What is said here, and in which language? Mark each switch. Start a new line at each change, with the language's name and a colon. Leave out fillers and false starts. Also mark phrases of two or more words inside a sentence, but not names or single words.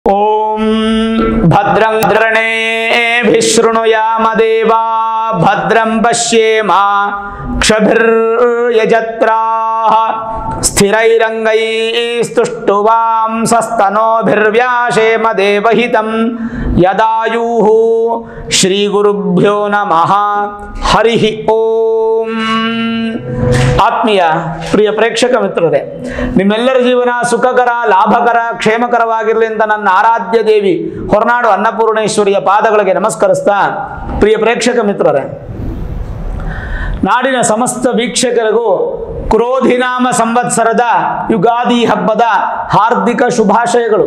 Sanskrit: ओम भद्रं कर्णेभिः देवा भद्रं पश्येम क्षभिर्यजत्राः स्थिरैरङ्गैस्तुष्टुवांसस्तनोभिर्व्यासेम देवहितं यदायुः श्रीगुरुभ्यो नमः हरिः ओम।
Kannada: ಆತ್ಮೀಯ ಪ್ರಿಯ ಪ್ರೇಕ್ಷಕ ಮಿತ್ರರೇ, ನಿಮ್ಮೆಲ್ಲರ ಜೀವನ ಸುಖಕರ ಲಾಭಕರ ಕ್ಷೇಮಕರವಾಗಿರಲಿ ಅಂತ ನನ್ನ ಆರಾಧ್ಯ ದೇವಿ ಹೊರನಾಡು ಅನ್ನಪೂರ್ಣೇಶ್ವರಿಯ ಪಾದಗಳಿಗೆ ನಮಸ್ಕರಿಸ್ತಾ, ಪ್ರಿಯ ಪ್ರೇಕ್ಷಕ ಮಿತ್ರರೇ, ನಾಡಿನ ಸಮಸ್ತ ವೀಕ್ಷಕರಿಗೂ ಕ್ರೋಧಿನಾಮ ಸಂವತ್ಸರದ ಯುಗಾದಿ ಹಬ್ಬದ ಹಾರ್ದಿಕ ಶುಭಾಶಯಗಳು.